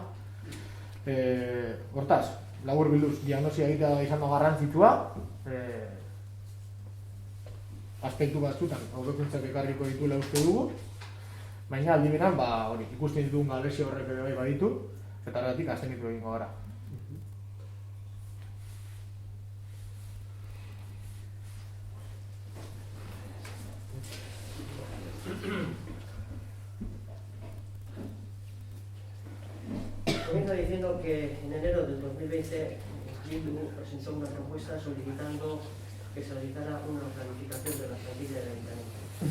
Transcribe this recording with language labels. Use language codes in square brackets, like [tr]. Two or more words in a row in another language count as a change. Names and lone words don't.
[eu] Hortaz, labur bilduz, diagnosia egitea izan da garrantzitsua, aspektu batzutan aurrekuntzak ekarriko dituela uste dugu, baina aldi beran, ikusten ditugun galesio horrek ere bai baditu, eta horregatik abstenitu egingo gara. [es] Comienzo diciendo que en enero del 2020 Bildu presentó una propuesta solicitando que se realizara una planificación de la plantilla del ayuntamiento.